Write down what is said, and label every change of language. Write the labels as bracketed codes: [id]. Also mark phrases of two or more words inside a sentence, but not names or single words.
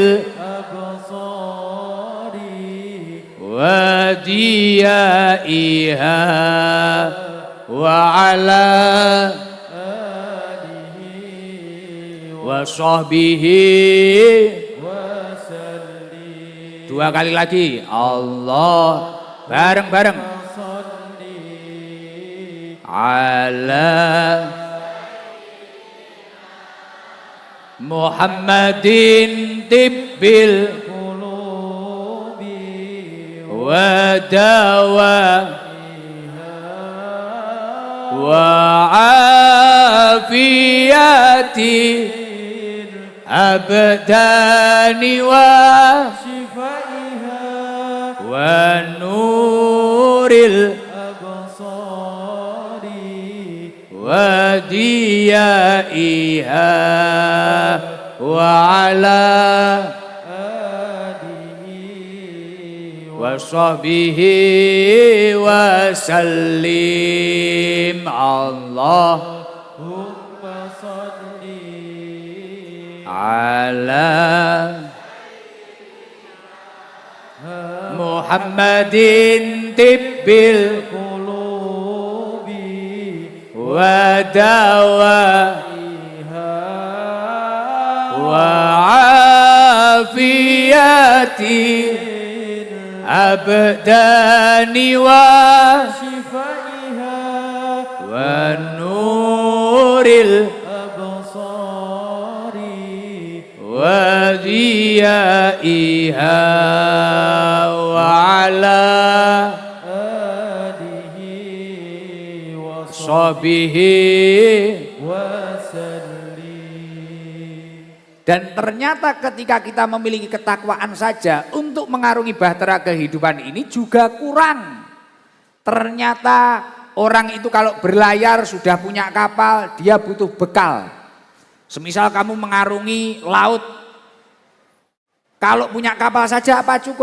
[ar] الأبصار وديائها وعلى آله وصحبه وسلم. [id] Dua kali lagi. Allah. Bareng-bareng. [ar] على محمد طب القلوب ودوائها وعافية الأبدان وشفائها ونور الأبصار وضيائها وعلى آله وصحبه وسلم. اللهم صل على محمد طب القلوب ودوائها وعافية الأبدان وشفائها ونور الأبصار وضيائها وعلى آله وصحبه وسلم. [id] Dan ternyata ketika kita memiliki ketakwaan saja untuk mengarungi bahtera kehidupan ini juga kurang. Ternyata orang itu kalau berlayar sudah punya kapal, dia butuh bekal. Semisal kamu mengarungi laut, kalau punya kapal saja apa cukup?